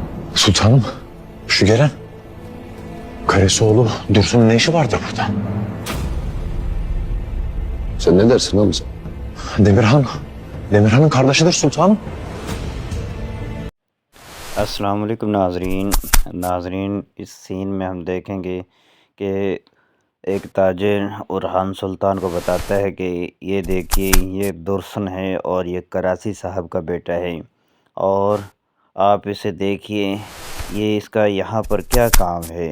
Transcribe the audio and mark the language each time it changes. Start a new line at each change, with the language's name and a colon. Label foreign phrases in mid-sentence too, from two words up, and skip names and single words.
Turkish: Sultanım, şu gelen Karesoğlu Dursun'un ne işi vardır burada? Sen ne dersin Hamza? Demirhan'ın kardeşidir sultanım.
Arabic: السلام عليكم
Hindi: नाजरीन इस सीन में हम देखेंगे कि एक ताजिर उरहान सुल्तान को बताता है कि ये देखिए ये दुर्सन है और ये कराची साहब का बेटा है और आप इसे देखिए ये इसका यहाँ पर क्या काम है।